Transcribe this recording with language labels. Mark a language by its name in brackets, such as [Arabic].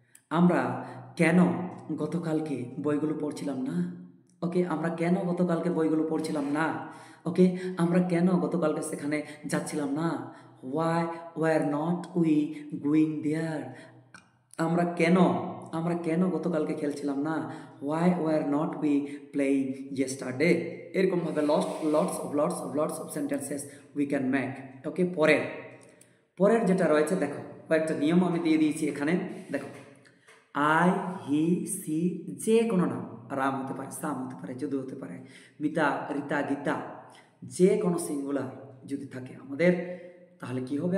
[Bangla] আমরা কেন গতকালকে বইগুলো পড়ছিলাম না? ওকে, আমরা কেন গতকালকে বইগুলো পড়ছিলাম না? ওকে, আমরা কেন গতকালকে সেখানে যাচ্ছিলাম না? [English] why were not we going there? [Bangla] আমরা কেন গতকালকে খেলছিলাম না? [English] why were not we playing yesterday? [Bangla] এরকমভাবে [English] lots of sentences we can make. [Bangla] ওকে, পরের যেটা রয়েছে দেখো, কয়েকটা নিয়ম আমি দিয়ে দিয়েছি এখানে। দেখো, আই, হি, সি, যে কোনো নাম, রাম হতে পারে, সাম হতে পারে, যদু হতে পারে, মিতা, রিতা, গীতা, যে কোনো সিঙ্গুলার যদি থাকে আমাদের, তাহলে কি হবে?